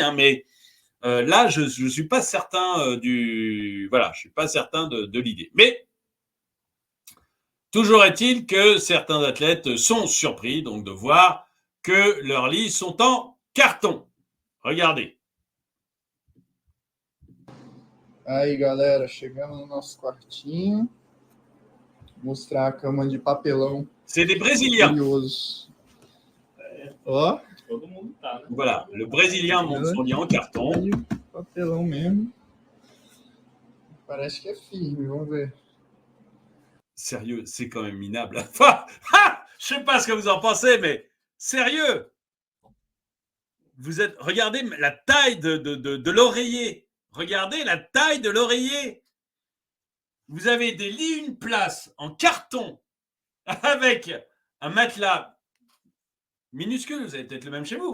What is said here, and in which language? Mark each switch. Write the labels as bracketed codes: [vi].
[fr] Hein, mais là, je ne suis pas certain je suis pas certain de l'idée. Mais toujours est-il que certains athlètes sont surpris donc de voir que leurs lits sont en carton. Regardez. [pt] Aí, galera, chegamos no nosso quartinho. Mostrar a cama de papelão. [fr] C'est des Brésiliens. [pt] Curioso. Ó. Todo mundo tá, né? [fr] Voilà, le Brésilien monte son lit en carton. [pt] Papelão mesmo. Parece que é firme, vamos ver. [fr] Sérieux, c'est quand même minable. Enfin, je sais pas ce que vous en pensez, mais sérieux. Regardez la taille de l'oreiller. Regardez la taille de l'oreiller. Vous avez des lits, une place en carton avec un matelas minuscule. Vous avez peut-être le même chez vous.